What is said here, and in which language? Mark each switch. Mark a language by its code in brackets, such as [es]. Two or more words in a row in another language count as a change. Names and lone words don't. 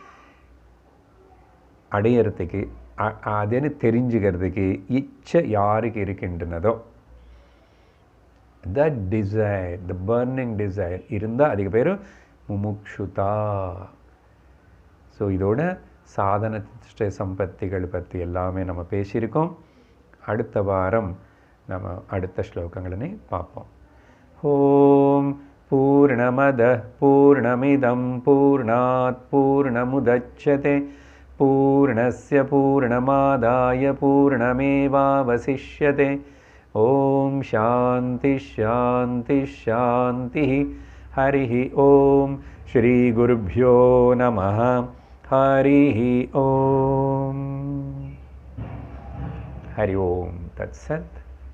[ta] அடையறதுக்கு, அதுன்னு தெரிஞ்சுக்கிறதுக்கு இச்சை யாருக்கு இருக்கின்றனதோ, [en] the desire, the burning desire [ta] இருந்தால் அதுக்கு பேர் முமுக்ஷுதா. ஸோ இதோட சாதன சம்பத்திகள் பற்றி எல்லாமே நம்ம பேசியிருக்கோம். அடுத்த வாரம் நம்ம அடுத்த ஸ்லோகங்களை பார்ப்போம். [sa] ओम् पूर्णमदः पूर्णमिदं पूर्णात् पूर्णमुदच्यते पूर्णस्य पूर्णमादाय पूर्णमेवावशिष्यते. ओम् शान्तिः शान्तिः शान्तिः. हरि ओम्। श्री गुरुभ्यो नमः. हरि ओम्। हरि ओम्. தத்சத்.